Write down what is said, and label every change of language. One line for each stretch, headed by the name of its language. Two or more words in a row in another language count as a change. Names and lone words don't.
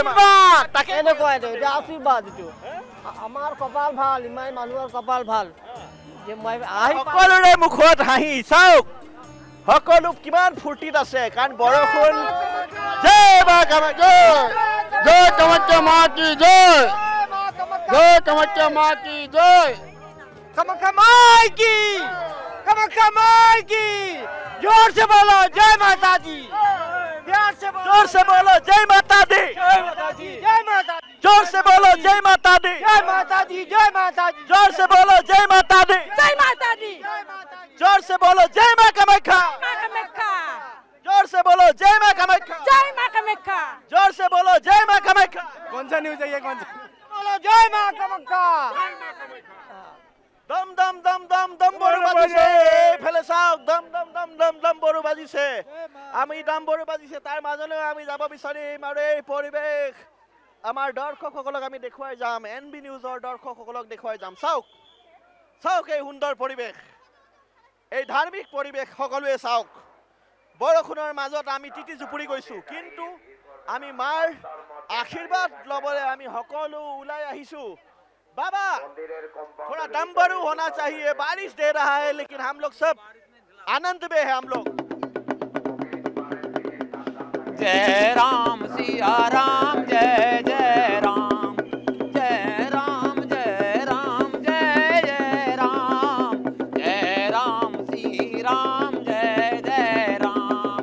Assamese: তাকে এনেকুৱা এইটো আশীৰ্বাদ এইটো আমাৰ কপাল ভাল ইমান মানুহৰ কপাল ভাল যে মই সকলোৰে মুখত হাঁহি চাওক সকলো কিমান ফূৰ্তিত আছে কাৰণ বৰষুণ জয় মা কামাখ্যা
Hindi: जय कामाख्या मा की जय जय कामाख्या मा की जय कामाख्या माई की जोर से बोलो जय माता दी जोर से बोलो जय माता दी जोर से बोलो जय माता दी जोर से बोलो जय माता दी जोर से बोलो जय मां कामाख्या जोर से बोलो जय मां कामाख्या जोर से बोलो जय मां कामाख्या कौन सा न्यूज है ये कौन सा बोलो जय मां कामाख्या
Assamese: দম দম দম দম দম বড়ু বাজিছে এইফালে চাওক দম দম দম দম দম বড়ু বাজিছে আমি দম বড়ু বাজিছে তাৰ মাজলৈ আমি যাব বিচাৰিম আৰু এই পৰিৱেশ আমাৰ দৰ্শকসকলক আমি দেখুৱাই যাম এনবি নিউজৰ দৰ্শকসকলক দেখুৱাই যাম চাওক চাওক এই সুন্দৰ পৰিৱেশ এই ধাৰ্মিক পৰিৱেশ সকলোৱে চাওক বৰষুণৰ মাজত আমি তিতি জুপুৰি গৈছোঁ কিন্তু আমি মাৰ আশীৰ্বাদ ল'বলৈ আমি সকলো ওলাই আহিছোঁ
Hindi: बाबा थोड़ा दम भरू होना चाहिए बारिश दे रहा है लेकिन हम लोग सब आनंद में है हम लोग जय राम सिया राम जय जय राम जय राम जय राम जय जय राम जय राम सी राम जय जय राम